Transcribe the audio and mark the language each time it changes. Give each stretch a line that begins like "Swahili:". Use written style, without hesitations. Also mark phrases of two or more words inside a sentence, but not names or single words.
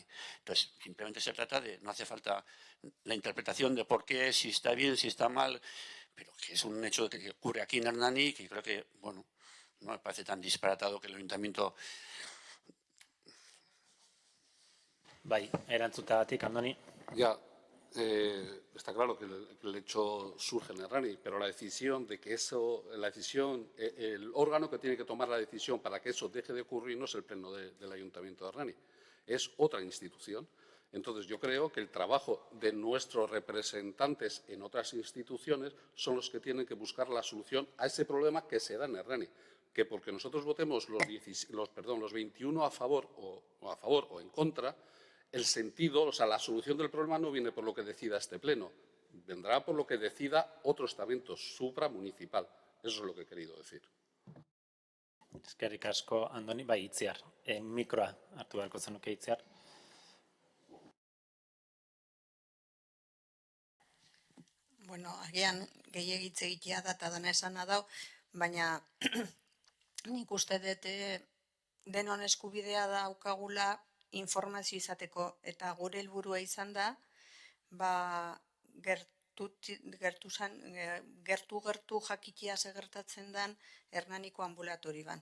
Spanish: Entonces, simplemente se trata de, no hace falta la interpretación de por qué, si está bien, si está mal, pero que es un hecho que ocurre aquí en Hernani que creo que, bueno, no me parece tan disparatado que el ayuntamiento...
Basque: Bai, erantzuteagatik, Andoni.
Spanish: Ya, está claro que el hecho surge en Errani, pero la decisión de que eso, el órgano que tiene que tomar la decisión para que eso deje de ocurrir no es el Pleno del Ayuntamiento de Errani, es otra institución. Entonces, yo creo que el trabajo de nuestros representantes en otras instituciones son los que tienen que buscar la solución a ese problema que se da en Errani. Que porque nosotros votemos los 21 a favor o en contra, el sentido, o sea, la solución del problema no viene por lo que decida este Pleno, vendrá por lo que decida otro estamento supramunicipal. Eso es lo que he querido decir.
Basque: Eskerrik asko, Andoni. Bai, Itziar. Mikroa hartu beharko zenuke, Itziar. Bueno, agian gehiagitze egitea da eta dana esana dau, baina nik uste dut denon eskubidea daukagula informazio izateko eta gure helburua izan da, gertu jakitea gertatzen den Hernaniko ambulatorioan.